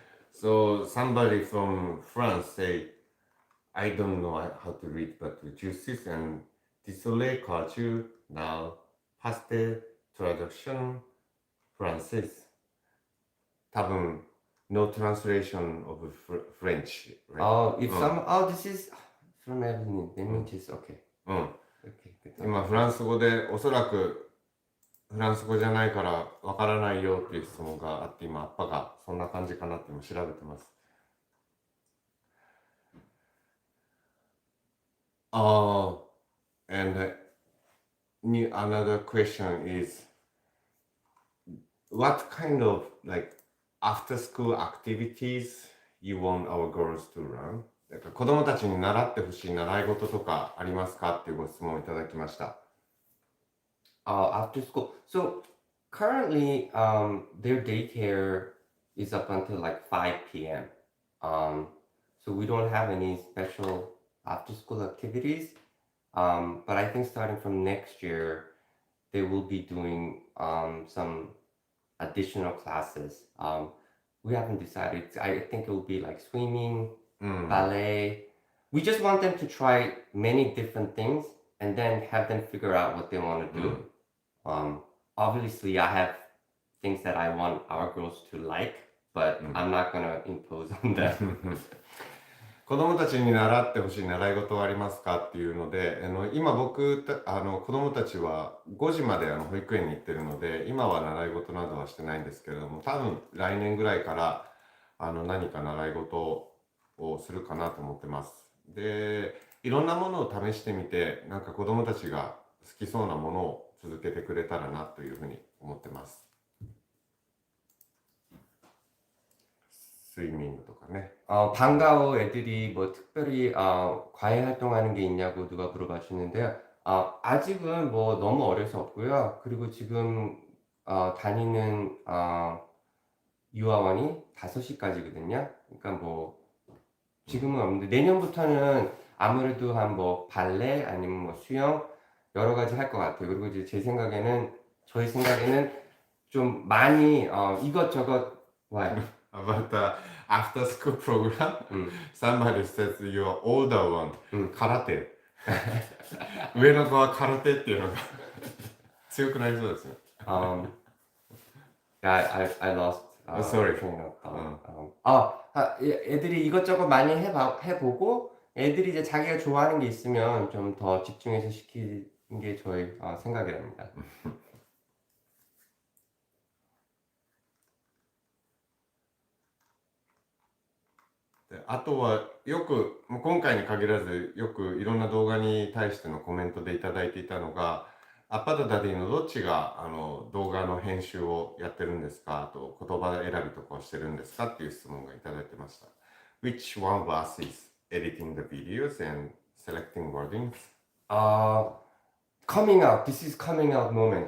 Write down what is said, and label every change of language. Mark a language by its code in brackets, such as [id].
[en] So somebody from France say, I don't know how to read, but juices and [fr] désolé culture now pastel traduction français. [ja] 多分 [en] no translation of French, right? This is from Evelyn. Let me just okay. [ja] うん。 [en] Okay. good. [ja] 今フランス語でおそらくフランス語じゃないからわからないよっていう質問があって今アッパがそんな感じかなって今調べてます。 [en] And another question is what kind of like after school activities you want our girls to learn? [ja] だから子供たちに習ってほしい習い事とかありますかっていうご質問をいただきました。 [en] After school. So currently, their daycare is up until like 5 p.m. So we don't have any special after school activities. But I think starting from next year, they will be doing some additional classes. We haven't decided. I think it will be like swimming, [ja] うん。 [en] ballet. We just want them to try many different things and then have them figure out what they want to do. Obviously, I have things that I want our girls to like, but I'm not gonna impose on them. [ja] 子供たちに習ってほしい習い事はありますかっていうので、今僕子供たちは5時まで保育園に行ってるので、今は習い事などはしてないんですけれども、多分来年ぐらいから何か習い事をするかなと思ってます。で、いろんなものを試してみて、なんか子供たちが好きそうなものを続けてくれたらなというふうに思ってます。スイミングとかね。 [ko] 방과후 애들이 뭐 특별히 과외 활동하는 게 있냐고 누가 물어봐주는데요. 아직은 뭐 너무 어려서 없고요. 그리고 지금 다니는 유아원이 5시까지거든요. 그러니까 뭐 지금은 없는데 내년부터는 아무래도 한 뭐 발레 아니면 뭐 수영 여러 가지 할 것 같아요. 그리고 이제 저희 생각에는 좀 많이 이것저것 [en] About the after school program, somebody says you are older one, 空手。 [ja] 上の子は空手っていうのが強くなりそうですね。 [en] Yeah, I lost Sorry. train of thought. [ko] 애들이 이것저것 많이 해보고 애들이 이제 자기가 좋아하는 게 있으면 좀 더 집중해서 시키는 게 저희 생각이랍니다. [ja] あとはよく今回に限らずよくいろんな動画に対してのコメントでいただいていたのがアッパとダディのどっちが動画の編集をやってるんですかと言葉選びとかをしてるんですかっていう質問がいただいてました。 [en] Which one of us is editing the videos and selecting wordings? Coming out. This is coming out moment.